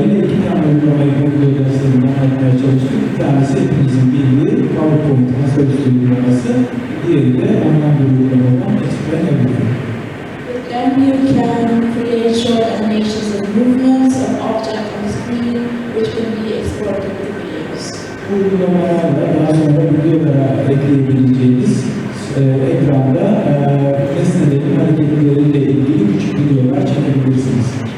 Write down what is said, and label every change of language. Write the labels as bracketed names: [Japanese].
[Turkish] Yine iki tane uygulamayı bu video derslerinde anlatmaya çalıştık. Bir tanesi hepimizin bildiği PowerPoint masaüstü uygulaması, diğeri de online bir uygulama olan Explain Everything. [English] With them, you can create short animations and movements of objects on the screen, which can be exported to videos. [Turkish] Bu uygulamalarla daha sonra videolara ekleyebileceğiniz ekranda nesnelerin hareketleriyle ilgili küçük videolar çekebilirsiniz.